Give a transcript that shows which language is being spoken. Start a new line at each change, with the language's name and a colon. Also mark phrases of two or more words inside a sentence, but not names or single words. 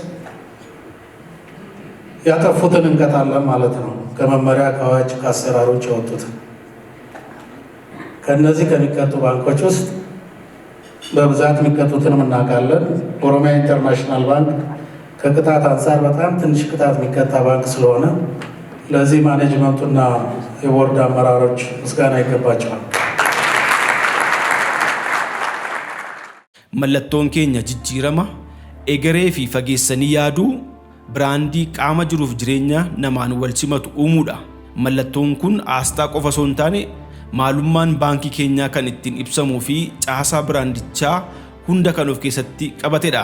Amharic: ያጠፉትን እንቀጣለን ማለት ነው። ከመመሪያ ከአዋጅ ከአሰራሮች የወጡትን ከነዚህ ከሚቀጡ ባንኮች ውስጥ በብዛት የሚቀጡትን እናውቃለን። ኦሮሚያ ኢንተርናሽናል ባንክ ከቅጣት አንጻር በጣም ትንሽ ቅጣት የሚቀጣ ባንክ ስለሆነ ለዚህ ማኔጅመንቱና የቦርድ አመራሮች ምስጋና ይገባቸዋል።
Oromo: Mallattoon keenya jijjiirama egeree fi fageessanii yaaduu biraandii qaama jiruuf jireenya namaan wal simatu uumuudha. Mallattoon kun aasxaa qofa osoo hin taane maalummaan baankii keenyaa kan ittiin ibsamuu fi caasaa biraandichaa hunda kan of keessatti qabatedha.